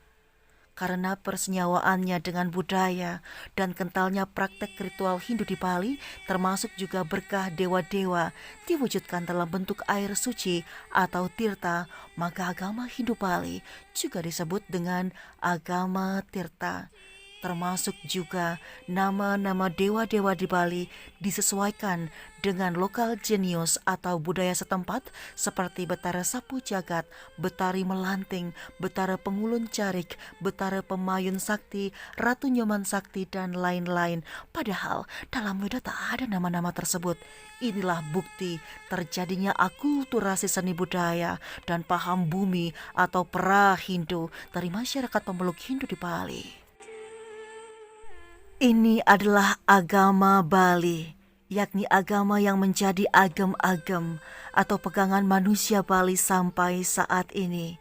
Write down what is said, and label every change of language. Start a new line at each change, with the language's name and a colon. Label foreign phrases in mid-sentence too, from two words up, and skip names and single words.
Indonesian: Karena persenyawaannya dengan budaya dan kentalnya praktek ritual Hindu di Bali, termasuk juga berkah dewa-dewa diwujudkan dalam bentuk air suci atau tirta, maka agama Hindu Bali juga disebut dengan agama tirta. Termasuk juga nama-nama dewa-dewa di Bali disesuaikan dengan lokal jenius atau budaya setempat seperti Betara Sapu Jagat, Betari Melanting, Betara Pengulun Carik, Betara Pemayun Sakti, Ratu Nyoman Sakti, dan lain-lain. Padahal dalam Weda tak ada nama-nama tersebut. Inilah bukti terjadinya akulturasi seni budaya dan paham bumi atau pra-Hindu dari masyarakat pemeluk Hindu di Bali. Ini adalah agama Bali, yakni agama yang menjadi agem-agem atau pegangan manusia Bali sampai saat ini.